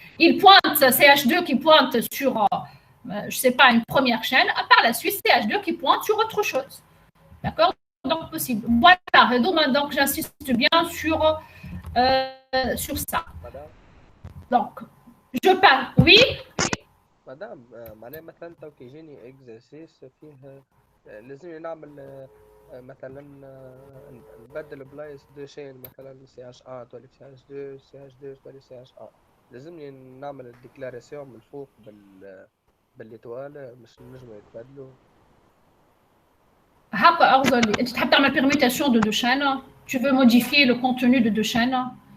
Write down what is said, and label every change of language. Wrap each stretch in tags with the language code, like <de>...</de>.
<fr>Il pointe CH2 qui pointe sur, je sais pas, une première chaîne. Par la suite, CH2 qui pointe sur autre chose. D'accord? Donc possible. Voilà. Donc j'insiste bien sur ça. Donc je parle. Oui.</fr> <ar>مدام معناها مثلا تو كي يجيني اكزرسيس فيه لازم نعمل مثلا نبدل بلايص دو شين مثلا سي اش 1 تولي سي اش 2 سي اش 2 تولي سي اش 1 لازمني نعمل الديكلاراسيون من الفوق بالإطوال مش نجموا يتبدلوا. هكا أفضل لي. أنت تحب تعمل</ar> <fr>permutation de deux chaînes. Tu veux modifier le contenu de deux chaînes.</fr>